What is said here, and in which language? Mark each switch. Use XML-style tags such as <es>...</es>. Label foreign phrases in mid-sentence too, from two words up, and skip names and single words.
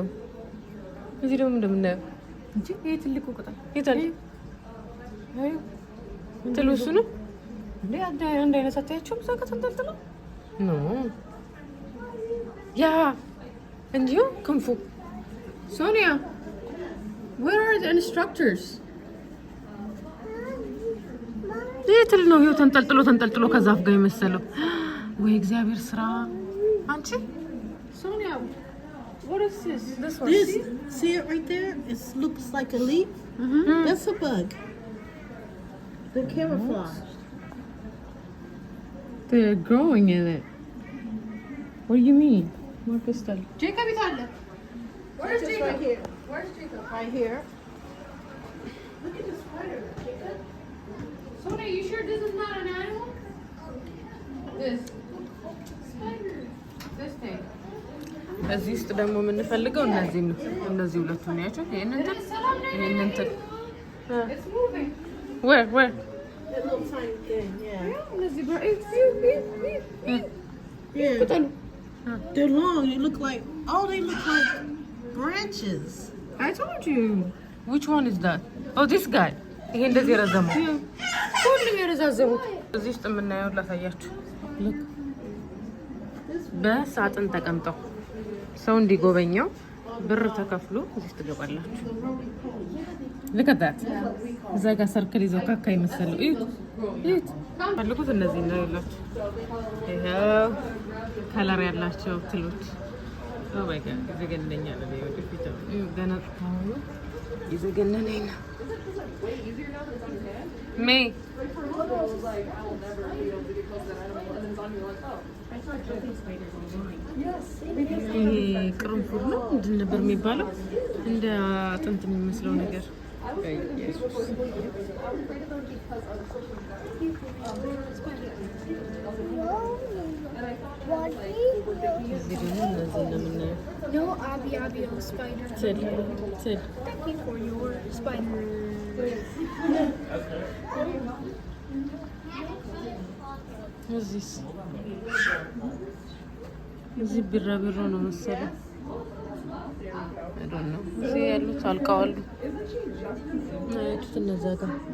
<am>እዚህ ደግሞ እንደምናየው እንጂ ይሄ ትልቁ ቅጠል ይታል። አይ ትሉ እሱ ነው እንዴ? አንድ አይነት አታያቸውም? እዛ ከተንጠልጥለው ኖ ያ እንዲሁ ክንፉ ሶኒያ</am> <en>where are the instructors?</en> <am>ይሄ ትል ነው። ይኸው ተንጠልጥሎ ከዛፍ ጋር የመሰለው ወይ እግዚአብሔር ስራ። አንቺ ሶኒያ</am> <en>what is this? This see it right there? It looks like a leaf. That's a bug. The camouflage. They're growing in it. What do you mean? Marcus, Jacob is on. Where's Jacob? Right here. Where's Jacob? Right here. Look at the spider, Jacob. Sonia, you sure this is not an animal? This spider. This thing.</en> <am>እዚህ ውስጥ ደግሞ የምንፈልገው እነዚህ ነው። እነዚህ ሁለቱ ነው ያቸው። ይሄንን እንትን where</am> <en>That little tiny thing, yeah.</en> <am>እነዚህ</am> <en>Yeah. They're long. They look like branches. I told you. Which one is that? Oh, this guy.</en> <am>ይሄ እንደዚህ ረዘመው። ሁሉም የረዛዘሙት እዚህ ውስጥ የምናየው ላሳያችሁ። look በሳጥን ተቀምጠው ሰው እንዲጎበኘው ብር ተከፍሎ እዚህ ትገባላችሁ።</am> <en>look at that</en> <am>እዛ ጋር ሰርክል ይዘው ካካ ይመስላል። እዩት ፈልጉት። እነዚህ ነው ያላችሁ። ይሄው ከለር ያላቸው ትሎች።</am> <en>oh my god</en> <am>ይዘገነኛል። ወደፊት ገና ታውኑ ይዘገነነኝ ነው። ሜይ ይሄ ቅርንፉድ ነው። ምንድን ነበር የሚባለው? እንደ አጥንት የሚመስለው ነገር። እዚህ ደግሞ እነዚህ ነው የምናየው።</am> <en>No, Abby, spider.</en> <am>ትል</am> <en>Thank you for your spider.</en> <am>እዚህ ቢራቢሮ ነው መሰለኝ። አይዶን ነው። እዚህ ያሉት አልቀዋሉ። አይቱት እነዛ ጋር</am>